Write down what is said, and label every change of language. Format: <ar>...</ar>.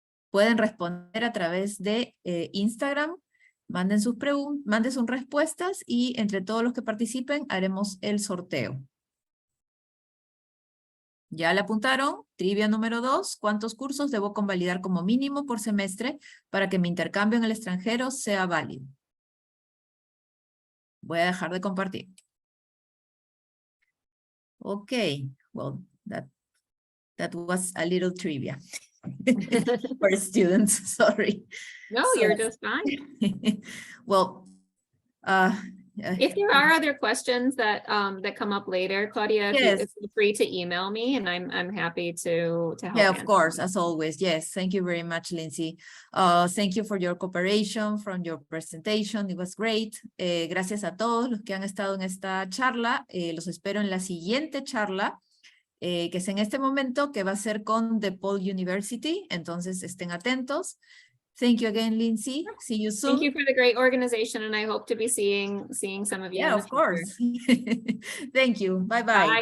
<es>Pueden responder a través de Instagram. Manden sus respuestas y entre todos los que participen haremos el sorteo. ¿Ya le apuntaron? Trivia número 2. ¿Cuántos cursos debo convalidar como mínimo por semestre para que mi intercambio en el extranjero sea válido? Voy a dejar de compartir.</es> <en>Okay. Well, that was a little trivia for students. Sorry. No, you're just fine. Well, if there are other questions that come up later, Claudia, yes. feel free to email me, and I'm happy to help. Yeah, of course, as always. Yes, thank you very much, Lindsay. Thank you for your cooperation from your presentation. It was great.</en> <es>Gracias a todos los que han estado en esta charla. Los espero en la siguiente charla, que es en este momento, que va a ser con DePaul University. Entonces, estén atentos.</es> <en>Thank you again, Lindsay. See you soon. Thank you for the great organization, and I hope to be seeing some of you. Yeah, of course. Thank you. Bye-bye.</en>